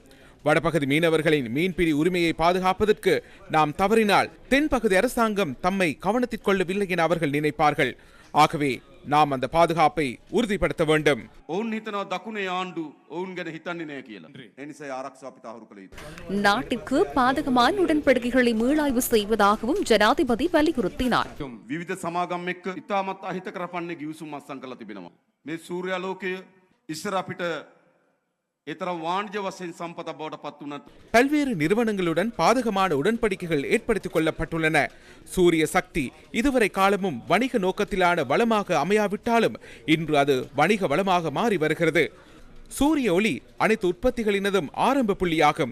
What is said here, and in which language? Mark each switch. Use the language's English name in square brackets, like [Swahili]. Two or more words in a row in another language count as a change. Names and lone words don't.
[Tamil] வடபகுதி மீனவர்களின் மீன்பிடி உரிமையை பாதுகாப்பதற்கு நாம் தவறினால் தென்பகுதி அரசாங்கம் தம்மை கவனத்தில் கொள்ளவில்லை என அவர்கள் நினைப்பார்கள். ஆகவே நாம் அந்த பாதுகாப்பை உறுதிப்படுத்த வேண்டும். நாட்டிற்கு பாதகமான உடன்படிக்கைகளை மீளாய்வு செய்வதாகவும் ஜனாதிபதி வலியுறுத்தினார். [Sinhala] විවිධ සමාගම් එක්ක ඉතාමත් අහිතකර පන්නේ ගිවිසුම් අත්සන් කරලා තිබෙනවා. මේ සූර්යාලෝකය ඉස්සර අපිට [Tamil] பல்வேறு நிறுவனங்களுடன் பாதகமான உடன்படிக்கைகள் ஏற்படுத்திக் கொள்ளப்பட்டுள்ளன. சூரிய சக்தி இதுவரை காலமும் வணிக நோக்கத்திலான வளமாக அமையாவிட்டாலும் இன்று அது வணிக வளமாக மாறி வருகிறது. சூரிய ஒளி அனைத்து உற்பத்திகளினதும் ஆரம்ப புள்ளியாகும்.